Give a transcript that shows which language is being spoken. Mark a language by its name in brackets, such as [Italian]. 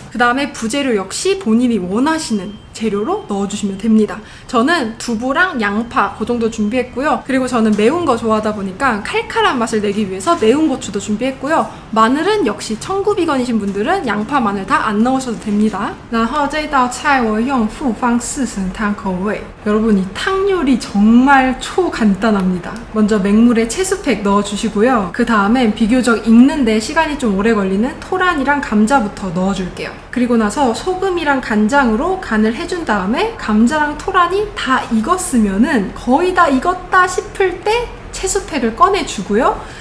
[Korean] 그 다음에 부재료 역시 본인이 원하시는 재료로 넣어주시면 됩니다. 저는 두부랑 양파 그 정도 준비했고요. 그리고 저는 매운 거 좋아하다 보니까 칼칼한 맛을 내기 위해서 매운 고추도 준비했고요. 마늘은 역시 청구 비건이신 분들은 양파, 마늘 다 안 넣으셔도 됩니다. [Chinese] 然后这道菜我用复方四神汤口味. [Korean] 여러분, 이 탕 요리 정말 초간단합니다. 먼저 맹물에 채소팩 넣어주시고요. 그 다음에 비교적 익는데 시간이 좀 오래 걸리는 토란이랑 감자부터 넣어줄게요. 그리고 나서 소금이랑 간장으로 간을 해준 다음에 감자랑 토란이 다 익었으면은 거의 다 익었다 싶을 때 채소팩을 꺼내주고요.